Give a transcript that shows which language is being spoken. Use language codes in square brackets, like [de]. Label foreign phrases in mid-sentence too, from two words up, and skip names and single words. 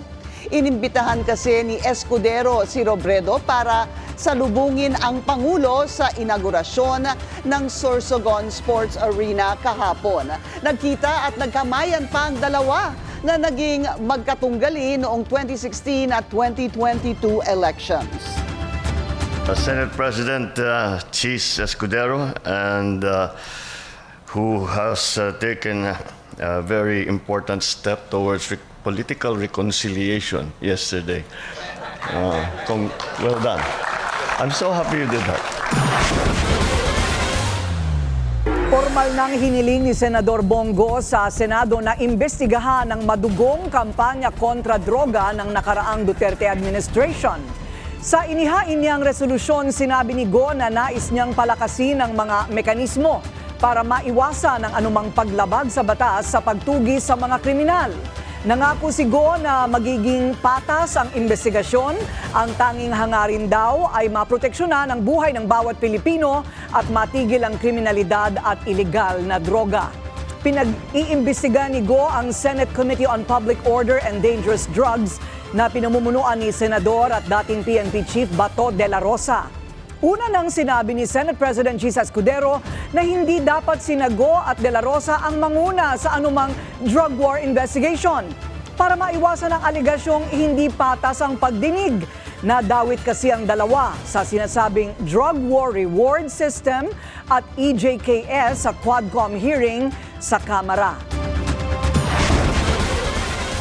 [tl] Inimbitahan kasi ni Escudero si Robredo para salubungin ang Pangulo sa inaugurasyon ng Sorsogon Sports Arena kahapon. Nagkita at nagkamayan pa ang dalawa na naging magkatunggali noong 2016 at 2022 elections. [en] Senate President Chis Escudero, and who has taken a very important step towards political reconciliation yesterday. Well done. I'm so happy you did that. [tl] Formal nang hiniling ni Senador Bongo sa Senado na imbestigahan ang madugong kampanya kontra droga ng nakaraang Duterte administration. Sa inihain niyang resolusyon, sinabi ni Go na nais niyang palakasin ang mga mekanismo para maiwasan ang anumang paglabag sa batas sa pagtugi sa mga kriminal. Nangako si Go na magiging patas ang investigasyon. Ang tanging hangarin daw ay maproteksyonan ang buhay ng bawat Pilipino at matigil ang kriminalidad at iligal na droga. Pinag-iimbestiga ni Go ang Senate Committee on Public Order and Dangerous Drugs na pinamumunuan ni Senador at dating PNP Chief Bato de la Rosa. Una nang sinabi ni Senate President Chis Escudero na hindi dapat sina Go at de la Rosa ang manguna sa anumang [en] drug war investigation [tl] para maiwasan ang aligasyong hindi patas ang pagdinig. Nadawit kasi ang dalawa sa sinasabing [en] drug war reward system [tl] at EJKS sa Quadcom hearing sa Kamara.